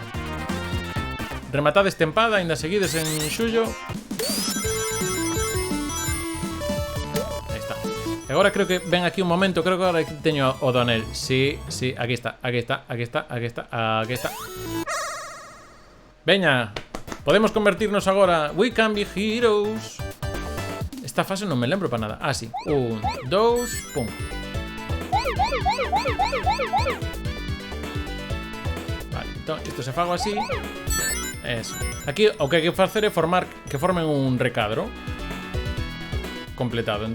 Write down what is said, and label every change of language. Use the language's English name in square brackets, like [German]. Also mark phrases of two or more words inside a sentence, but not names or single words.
[Galician] Rematades tempada, ainda seguides en xullo. Aí está. E agora creo que ven aquí un momento. Creo que agora teño o Donel. Sí, sí, aquí está, aquí está, aquí está, aquí está, aquí está. Veña, podemos convertirnos agora. [English] We can be heroes. [Galician] Esta fase non me lembro para nada. Ah, sí, 1, 2, pum. Vale, entón, isto se fago así. Eso. Aquí o que hai que facer é que formen un recadro completado.